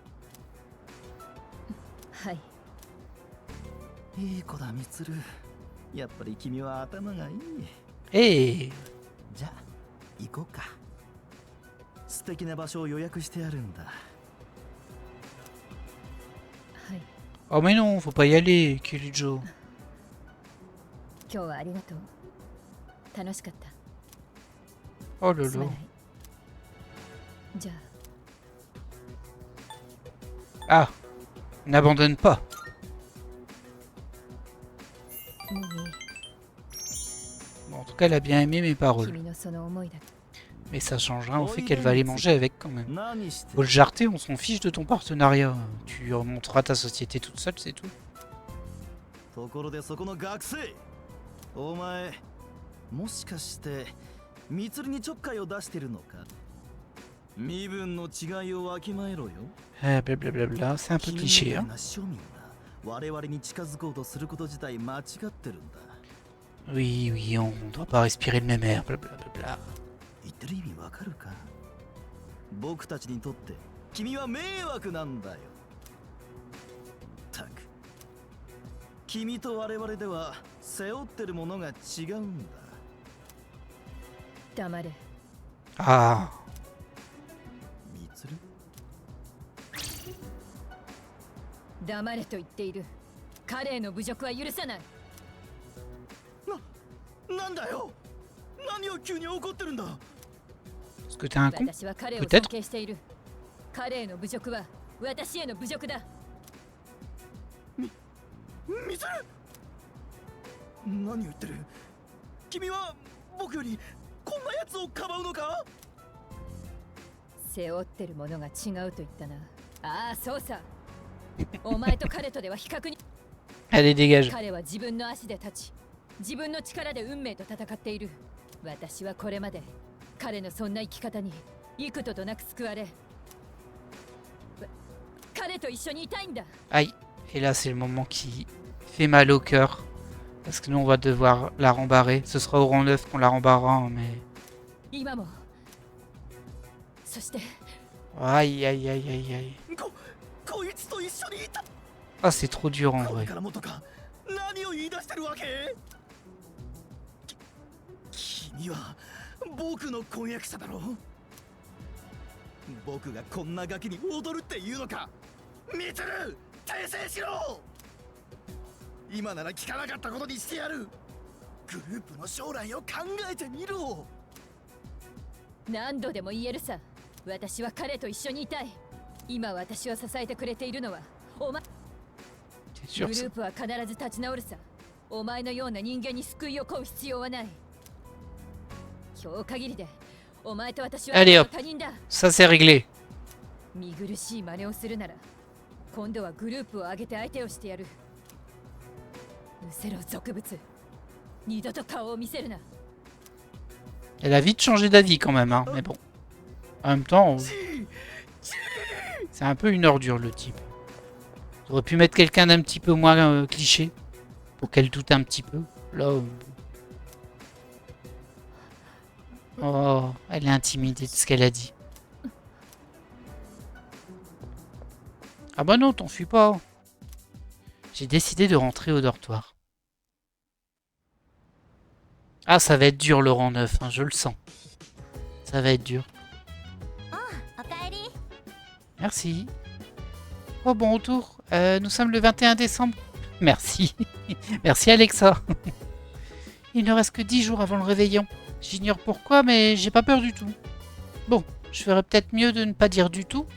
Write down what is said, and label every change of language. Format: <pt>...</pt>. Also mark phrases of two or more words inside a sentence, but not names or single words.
<ja>はい。いい子だミツル。やっぱり君は頭がいい。ええじゃあ行こうか。素敵な場所を予約してあるんだ。はい。</ja> <fr>Oh mais non, faut pas y aller, Kirijo.</fr> <ja>今日はありがとう。楽しかっ</ja> <fr>Oh</fr> <ja>た。</ja> <fr>là</fr> <ja>すま</ja> <fr>là.</fr> <ja>ない。じゃ</ja> <fr>Ah, n'abandonne pas.</fr> <ja>あ、もういい。</ja> <fr>Bon, en tout cas, elle a bien aimé mes paroles.</fr> <ja>君のその思いだ。</ja> <fr>Mais ça change rien au fait qu'elle va aller manger avec quand même.</fr> <ja>何して</ja> <fr>Faut le jarter, on s'en fiche de ton partenariat. Tu remonteras ta société toute seule, c'est tout.</fr> <ja>ところでそこの学生、お前もしかしてミツルにちょっかいを出してるのか。身分の違いをわきまえろよ。</ja> <fr>Blablabla, c'est un peu</fr> <ja>君み</ja> <fr>cliché,</fr> <ja>たい</ja> <fr>hein.</fr> <ja>な庶民が我々に近づこうとすること自体間違ってるんだ。</ja> <fr>Oui, oui, on doit pas respirer le même air, blablabla.</fr> <ja>言ってる意味わかるか。僕たちにとって君は迷惑なんだよ。たく君と我々では背負ってるものが違うんだ。黙れ。</ja> <fr>Ah,</fr> <ja>ミツル、黙れと言っている。彼への侮辱は許さない。なんだよ。何を急に怒ってるんだ。</ja> <fr>est-ce que t'es un con?</fr> <ja>私は彼を尊</ja> <fr>Peut-être.</fr> <ja>敬している。彼への侮辱は私への侮辱だ。ミツル、何を言ってる。君は僕よりこんな奴をかばうのか。背負ってるものが違うと言ったな。ああ、そうさ。お前と彼とでは比較に。</ja> <fr>Allez, dégage.</fr> <ja>彼は自分の足で立ち、自分の力で運命と戦っている。私はこれまで彼のそんな生き方に幾度となく救われ、彼と一緒にいたいんだ。</ja> <fr>Aïe. Et là, c'est le moment qui fait mal au cœur. Parce que nous, on va devoir la rembarrer. Ce sera au rang 9 qu'on la rembarrera, hein, mais...</fr> <ja>今も。そして</ja> <fr>Aïe, aïe, aïe, aïe, aïe.</fr> <ja>こいつと一緒にいた。</ja> <fr>Ah, c'est trop dur en</fr> <ja>これ</ja> <fr>vrai.</fr> <ja>からもとか何を言い出してるわけ。君は僕の婚約者だろ。僕がこんなガキに踊るっていうのか。ミツル、訂正しろ。今なら聞かなかったことにしてやる。グループの将来を考えてみろ。何度でも言えるさ。私は彼と一緒にいたい。今私を支えてくれているのはお前。</ja> <fr>C'est</fr> <ja>グ</ja> <fr>sûr</fr> <ja>ル</ja> <fr>ça.</fr> <ja>ープは必ず立ち直るさ。お前のような人間に救いを請う必要はない。今日限りでお前と私は</ja> <fr>Allez hop.</fr> <ja>他人だ。</ja> <fr>Ça, c'est réglé.</fr> <ja>見苦しい真似をするなら今度はグループを挙げて相手をしてやる。失せろ俗物。二度と顔を見せるな。</ja> <fr>Elle a vite changé d'avis quand même, hein. Mais bon. En même temps, c'est un peu une ordure le type. J'aurais pu mettre quelqu'un d'un petit peu moins cliché. Pour qu'elle doute un petit peu. Là. Oh, elle est intimidée de ce qu'elle a dit. Ah bah non, t'enfuis pas. J'ai décidé de rentrer au dortoir. Ah, ça va être dur le rang 9, hein, je le sens. Ça va être dur.</fr> <ja>おかえり。</ja> <fr>Merci. Oh, bon retour. Nous sommes le 21 décembre. Merci. Merci Alexa. Il ne reste que 10 jours avant le réveillon. J'ignore pourquoi, mais j'ai pas peur du tout. Bon, je ferais peut-être mieux de ne pas dire du tout.</fr>